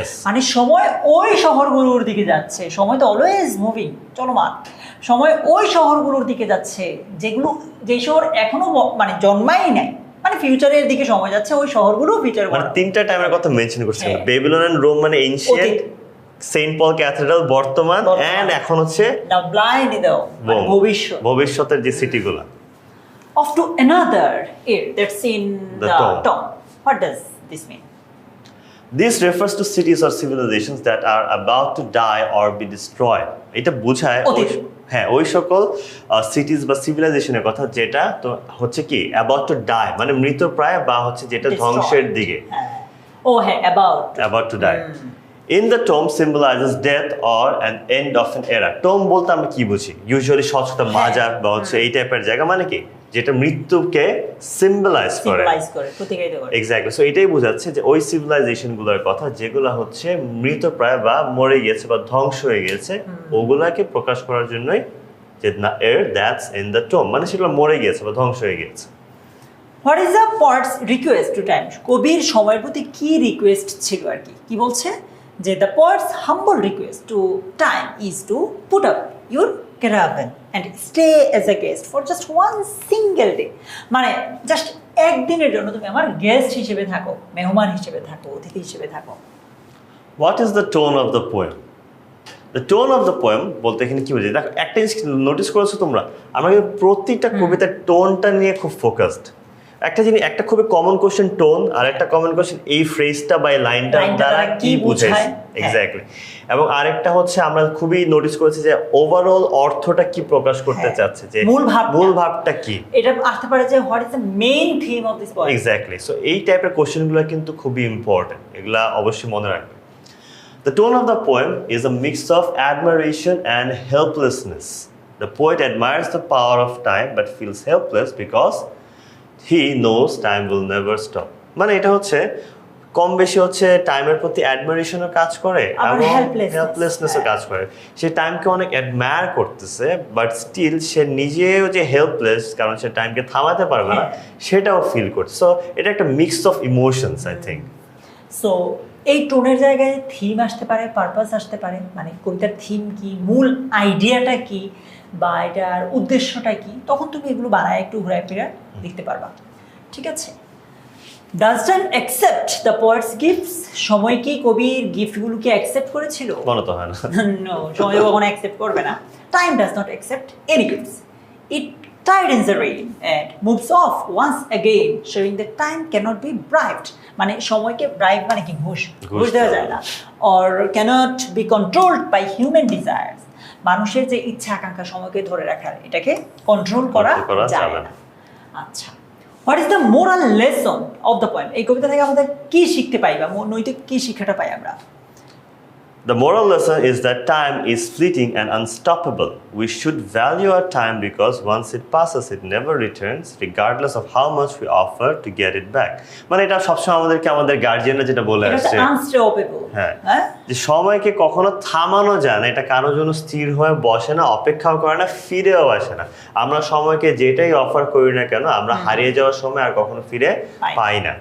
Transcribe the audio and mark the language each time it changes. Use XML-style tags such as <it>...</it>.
<bn>মানে সময় ওই শহরগুলোর দিকে যাচ্ছে, সময় তো</bn> <en>always moving,</en> <bn>চলমান, সময় ওই শহরগুলোর দিকে যাচ্ছে যে শহর এখনো মানে জন্মাই নাই, মানে ফিউচারের দিকে সময় যাচ্ছে, ওই শহরগুলো ফিউচার। মানে তিনটা টাইমের কথা মেনশন করছে, বেবিলন এন্ড রোম মানে এনশিয়েন্ট, সেন্ট পল ক্যাথেড্রাল বর্তমান, এন্ড এখন হচ্ছে</bn> <en>now blind in the</en> <bn>ভবিষ্যতের যে সিটিগুলো।</bn> <en>Off to another era that's in the tomb. What does this mean? This refers to cities or civilizations that are about to die or be destroyed.</en> <bn>এটা বোঝায় হ্যাঁ ওই সকল সিটিজ বা সিভিলাইজেশনের কথা যেটা তো হচ্ছে কি</bn> <en>about to die,</en> <bn>মানে মৃতপ্রায় বা হচ্ছে যেটা ধ্বংসের দিকে। ও হ্যাঁ,</bn> <en>about to die. In the tomb symbolizes death or an end of an era.</en> <bn>tomb বলতে আমরা কি বুঝি, ইউজুয়ালি স্বচ্ছতা মাজার বা হচ্ছে এই টাইপের জায়গা, মানে কি যেটা মৃত্যুকে সিম্বলাইজ করে, এক্স্যাক্টলি। সো এটাই বোঝাচ্ছে যে ওই সিভিলাইজেশনগুলোর কথা যেগুলো হচ্ছে মৃতপ্রায় বা মরে গেছে বা ধ্বংস হয়ে গেছে, ওগুলাকে প্রকাশ করার জন্যই যে এর</bn> <en>that's in the tomb,</en> <bn>মানে সেগুলো মরে গেছে বা ধ্বংস হয়ে গেছে।</bn> <en>What is the poet's request to time?</en> <bn>কবির সময়ের প্রতি কি রিকোয়েস্ট ছিল আর কি বলছে যে</bn> <en>the poet's humble request to time is to put up your caravan and stay as a guest for just one single day.</en> <bn>মানে</bn> <en>just</en> <bn>একদিনের জন্য তুমি আমার গেস্ট হিসেবে থাকো, মেহমান হিসেবে থাকো, অতিথি হিসেবে থাকো।</bn> <en>What is the tone of the poem?</en> <bn>The tone of the poem বলতে এখানে কি বোঝায়? দেখো, একটা জিনিস নোটিস করেছো তোমরা, আমরা কিন্তু প্রত্যেকটা কবিতার টোনটা নিয়ে খুব ফোকাসড। একটা জিনিস, একটা খুবই কমন কোশ্চেন টোন, আর একটা কমন কোশ্চেন এই ফ্রেজটা বা এই লাইনটা দ্বারা কি বোঝায় এক্স্যাক্টলি। এবং আরেকটা হচ্ছে আমরা খুবই নোটিস করেছি যে ওভারঅল অর্থটা কি প্রকাশ করতে চাচ্ছে, যে মূল ভাবটা কি, এটা আসতে পারে যে</bn> <en>What is the main theme of this poem. Exactly.</en> <bn>So এই টাইপের কোশ্চেনগুলো কিন্তু খুবই ইম্পর্টেন্ট, এগুলা অবশ্যই মনে রাখবে।</bn> <en>The tone of the poem is a mix of admiration and helplessness. The poet admires the power of time but feels helpless because he knows time will never stop.</en> <bn>মানে এটা হচ্ছে কম বেশি হচ্ছে টাইমের প্রতি অ্যাডমিরেশনও কাজ করে এবং হেল্পলেসনেসও কাজ করে। সে টাইমকে অনেক অ্যাডমায়ার করতেছে, বাট স্টিল সে নিজেও যে হেল্পলেস, কারণ সে টাইমকে থামাতে পারবে না, সেটাও ফিল করছে।</bn> <en>so</en> <bn>এটা একটা</bn> <en>Mix of emotions, I think.</en> <bn>So এই টোনের জায়গায় থিম আসতে পারে, পারপাস আসতে পারে, মানে কবিতার থিম কি, মূল আইডিয়াটা কি, বা এটার উদ্দেশ্যটা কি, তখন তুমি এগুলো বানায় একটু ঘুরে ফিরে দেখতে পারবা। ঠিক আছে?</bn> <en>Does time accept the poet's gifts?</en> <bn>সময় কি কবির গিফটগুলোকে অ্যাকসেপ্ট করেছিল? মনে তো হয় না।</bn> <en>no,</en> <bn>সময় কখনো অ্যাকসেপ্ট করবে না।</bn> <en>Time does not accept any gifts. It tightens the rein and moves off once again, showing that time cannot be bribed.</en> <bn>মানে সময়কে ব্রাইব মানে কি, ঘুষ দেওয়া যায় না।</bn> <en>or cannot be controlled by human desires.</en> <bn>মানুষের যে ইচ্ছা আকাঙ্ক্ষা সময়কে ধরে রাখার, এটাকে কন্ট্রোল করা যায় না। আচ্ছা,</bn> <en>What is the moral lesson of the poem?</en> <bn>এই কবিতা থেকে আমাদের কি শিখতে পাই, বা নৈতিক কি শিক্ষাটা পাই আমরা?</bn> <en>The moral lesson is that time is fleeting and unstoppable. We should value our time because once it passes, it never returns, regardless of how much we offer to get it back.</en> <bn>মানে এটা সবসময় আমাদেরকে আমাদের গার্জিয়ানরা যেটা বলে আসছে, হ্যাঁ, যে সময়কে কখনো থামানো যায় না, এটা কারোর জন্য স্থির হয়ে বসে না, অপেক্ষাও করে না, ফিরেও আসে না। আমরা সময়কে যেটাই অফার করি না কেন, আমরা হারিয়ে যাওয়ার সময় আর কখনো ফিরে পাই না।</bn>